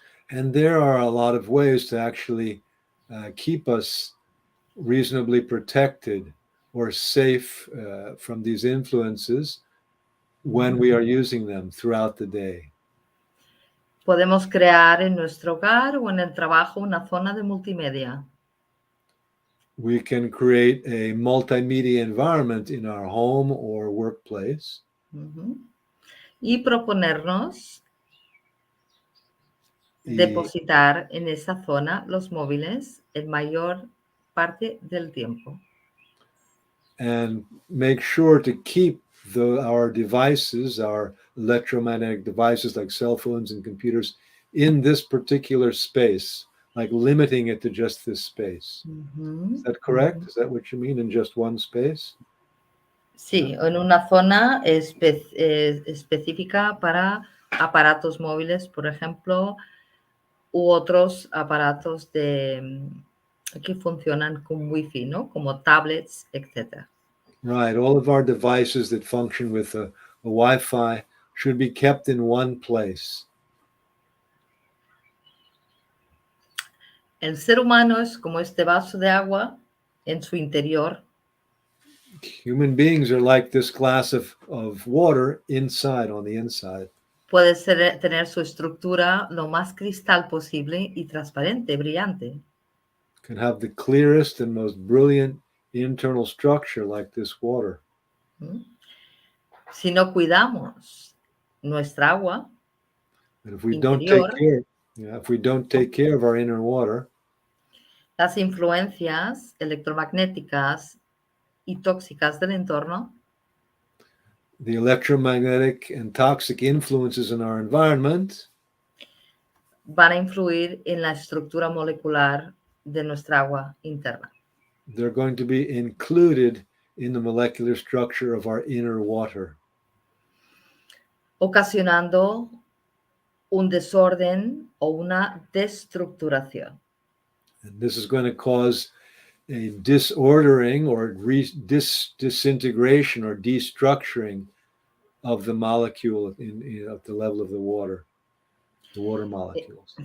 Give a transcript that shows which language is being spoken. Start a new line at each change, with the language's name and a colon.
English: And there are a lot of ways to actually keep us reasonably protected or safe from these influences when we are using them throughout the day.
Spanish: Podemos crear en nuestro hogar o en el trabajo una zona de multimedia.
English: We can create a multimedia environment in our home or workplace.
Spanish: Y proponernos depositar en esa zona los móviles en mayor parte del tiempo.
English: And make sure to keep our devices, our electromagnetic devices like cell phones and computers, in this particular space, like limiting it to just this space. Is that correct? Is that what you mean, in just one space?
Spanish: Sí, en una zona específica para aparatos móviles, por ejemplo, u otros aparatos de que funcionan con wifi, ¿no? Como tablets, etc.
English: Right. All of our devices that function with a Wi-Fi should be kept in one place.
Spanish: El ser humano es como este vaso de agua en su interior.
English: Human beings are like this glass of water inside, on the inside.
Spanish: Puede tener su estructura lo más cristal posible y transparente, brillante.
English: Can have the clearest and most brilliant internal structure like this water.
Spanish: Si no cuidamos nuestra agua
English: And if we
Spanish: interior,
English: don't take care of our inner water,
Spanish: las influencias electromagnéticas y tóxicas del entorno
English: the electromagnetic and toxic influences in our environment
Spanish: van a influir en la estructura molecular de nuestra agua interna.
English: they're going to be included in the molecular structure of our inner water,
Spanish: ocasionando un desorden o una destructuración.
English: and this is going to cause a disordering or disintegration or destructuring of the molecule at the level of the water molecules.